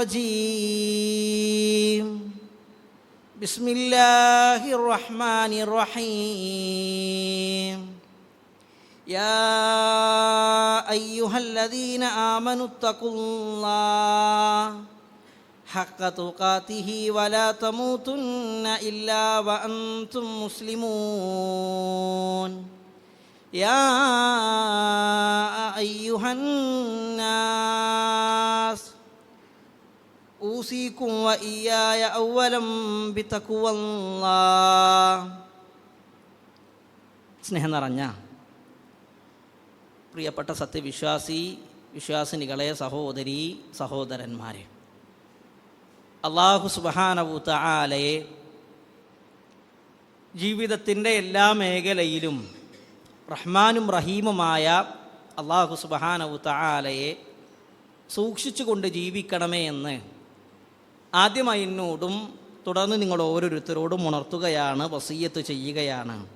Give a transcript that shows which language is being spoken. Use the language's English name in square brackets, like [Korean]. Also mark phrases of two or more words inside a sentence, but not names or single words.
[Arabic] الرجيم بسم الله الرحمن الرحيم يا أيها الذين آمنوا اتقوا الله حق تقاته ولا تموتن إلا وأنتم مسلمون يا أيها الناس أوصيكم وإياي أولا بتقوى الله. [Malayalam] സ്നേഹം നിറഞ്ഞ പ്രിയപ്പെട്ട വിശ്വാസിനികളെ, സഹോദരീ സഹോദരന്മാരെ, [Arabic] الله سبحانه تعالى [Malayalam] ജീവിതത്തിൻ്റെ എല്ലാ മേഖലയിലും റഹ്മാനും റഹീമുമായ [Arabic] الله سبحانه تعالى [Malayalam] സൂക്ഷിച്ചുകൊണ്ട് ജീവിക്കണമേ എന്ന് ആദ്യമായി എന്നോടും തുടർന്ന് നിങ്ങൾ ഓരോരുത്തരോടും ഉണർത്തുകയാണ്, വസിയ്യത്ത് ചെയ്യുകയാണ്.